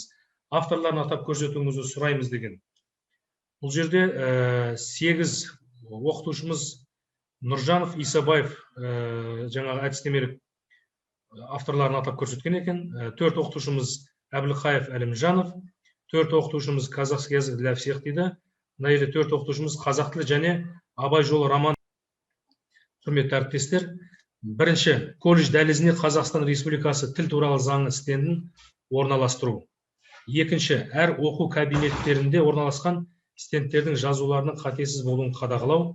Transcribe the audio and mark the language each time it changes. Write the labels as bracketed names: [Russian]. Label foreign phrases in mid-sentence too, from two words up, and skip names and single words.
[Kazakh] Авторларын атап көрсетуіңізді сұраймыз деген. Бұл жерде 8 оқытушымыз Нұржанов, Исабаев жаңағы әдістемелік авторларын атап көрсеткен екен. 4 оқытушымыз Әбілқаев Әлімжанов, 4 оқытушымыз Казахский язык для всех дейді. Мына елде 4 оқытушымыз қазақ тілі және Абай жолы роман. Құрметті әріптестер, бірінші, колледж дәлізіне Қазақстан Республикасы тіл туралы заңы стендін орналастыру. Екінші, әр оқу кабинеттерінде орналасқан стендтердің жазуларының қатесіз болуын қадағалау.